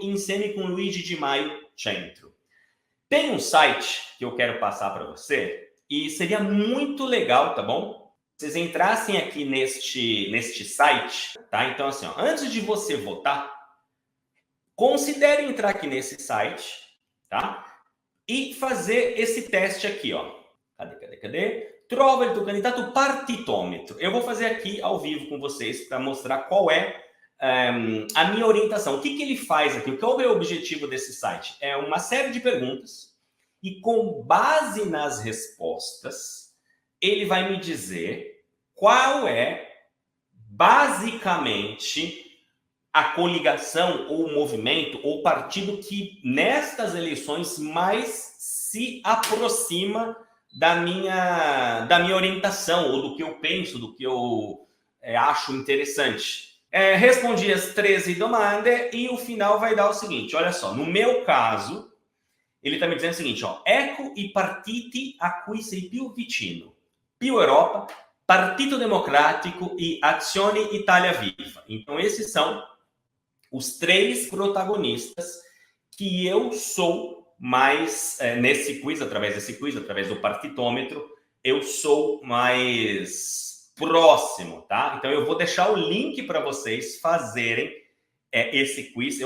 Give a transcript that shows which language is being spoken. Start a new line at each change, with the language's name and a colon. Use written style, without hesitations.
Italian: Insieme com Luigi Di Maio, centro.
Portuguese: Tem um site que eu quero passar para você e seria muito legal, tá bom? Vocês entrassem aqui neste site, tá? Então, assim, ó, antes de você votar, considere entrar aqui nesse site, tá? E fazer esse teste aqui, ó. Cadê?
Italian: Trova il tuo candidato partitômetro.
Portuguese: Eu vou fazer aqui ao vivo com vocês para mostrar qual é a minha orientação. O que ele faz aqui? Qual é o objetivo desse site? É uma série de perguntas e com base nas respostas, ele vai me dizer qual é, basicamente, a coligação ou o movimento ou partido que nestas eleições mais se aproxima da minha orientação ou do que eu penso, do que eu acho interessante. Respondi as 13 domande e o final vai dar o seguinte, olha só, no meu caso, ele está me dizendo o seguinte, ó,
Italian: ecco i partiti a cui sei più vicino. Più Europa, Partito Democratico e Azione Italia Viva.
Portuguese: Então, esses são os 3 protagonistas que eu sou mais, nesse quiz, através do partitômetro, eu sou mais próximo, tá? Então, eu vou deixar o link para vocês fazerem esse quiz.